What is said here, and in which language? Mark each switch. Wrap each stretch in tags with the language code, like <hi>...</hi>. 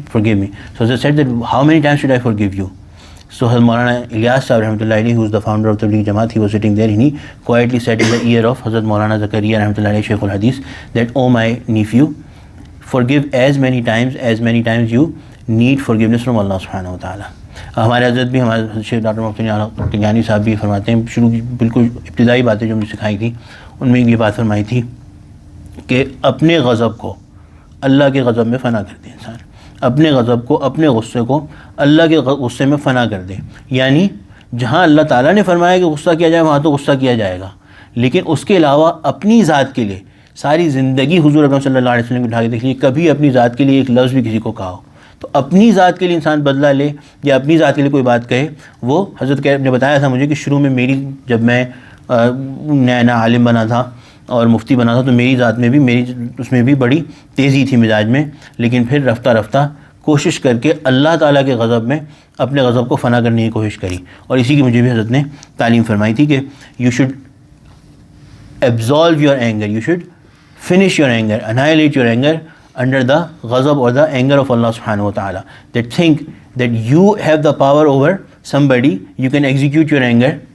<en>So Hazrat said that, how many times should I forgive you? So Hazrat Maulana Ilyas Sahib rahmatullah alayhi, who is the founder of Tabligh Jamaat, he was sitting there, and he quietly said in the ear of Hazrat Maulana Zakaria rahmatullah alayhi, Shaykhul Hadith, that, oh my nephew, forgive as many times you need forgiveness from Allah subhanahu wa ta'ala.</en> <ur>ہمارے حضرت بھی، ہمارے شیخ doctor محمد گیانی صاحب بھی فرماتے ہیں، شروع کی بالکل ابتدائی باتیں جو مجھے سکھائی تھیں ان میں یہ بات فرمائی تھی کہ اپنے غضب کو اللہ کے غضب میں فنا کر دے انسان، اپنے غضب کو، اپنے غصے کو اللہ کے غصے میں فنا کر دے. یعنی جہاں اللہ تعالیٰ نے فرمایا کہ غصہ کیا جائے وہاں تو غصہ کیا جائے گا، لیکن اس کے علاوہ اپنی ذات کے لیے ساری زندگی حضور اکرم صلی اللہ علیہ وسلم کی اٹھا کے دیکھ لیجیے، کبھی اپنی ذات کے لیے ایک لفظ بھی کسی کو کہا ہو تو اپنی ذات کے لیے انسان بدلہ لے یا اپنی ذات کے لیے کوئی بات کہے. وہ حضرت نے بتایا تھا مجھے کہ شروع میں میری، جب میں نیا عالم بنا تھا اور مفتی بنا تھا تو میری ذات میں بھی، اس میں بھی بڑی تیزی تھی مزاج میں، لیکن پھر رفتہ رفتہ کوشش کر کے اللہ تعالیٰ کے غضب میں اپنے غضب کو فنا کرنے کی کوشش کری. اور اسی کی مجھے بھی حضرت نے تعلیم فرمائی تھی کہ</ur> <en>You should absolve your anger, you should finish your anger, annihilate your anger under the ghazab or the anger of Allah subhanahu wa ta'ala. That think that you have the power over somebody, you can execute your anger.</en>